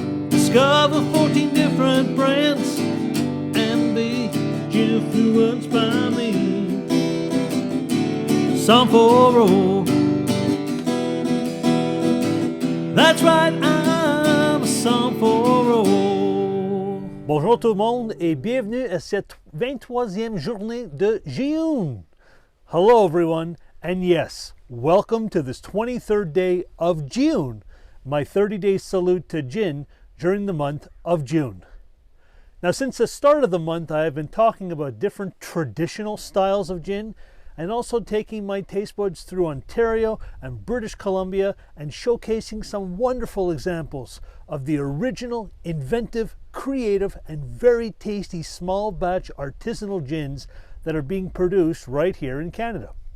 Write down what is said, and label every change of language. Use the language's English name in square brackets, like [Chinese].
[English] Discover 14 different brands and be influenced by me. Song for roll. That's right, I'm a song for roll. [French] Bonjour tout le monde et bienvenue à cette 23e journée de June. [English] Hello everyone, and yes, welcome to this 23rd day of June, my 30-day salute to gin during the month of June. Now, since the start of the month, I have been talking about different traditional styles of gin and also taking my taste buds through Ontario and British Columbia and showcasing some wonderful examples of the original, inventive, creative, and very tasty small batch artisanal gins that are being produced right here in Canada.